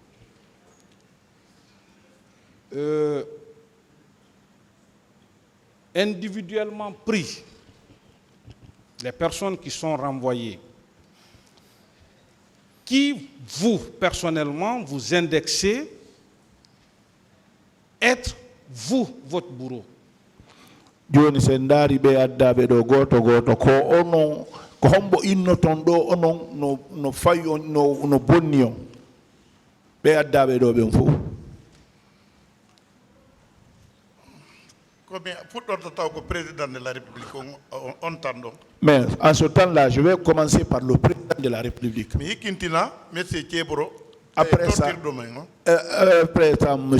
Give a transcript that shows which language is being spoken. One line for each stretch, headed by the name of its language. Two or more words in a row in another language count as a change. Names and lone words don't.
French: Individuellement pris, les personnes qui sont renvoyées, qui vous, personnellement, vous indexez être vous, votre bourreau?
Fula: Joni se ndaari ɓe addaɓe ɗo goto goto ko onon ko hombo innoton ɗo onon no fayi on no bonni on ɓe addaɓe ɗo ɓen fof.
French: Président de la République
Fula: on tando.
French: Mais en ce temps-là, je vais commencer par le président de la République. Après ça, M.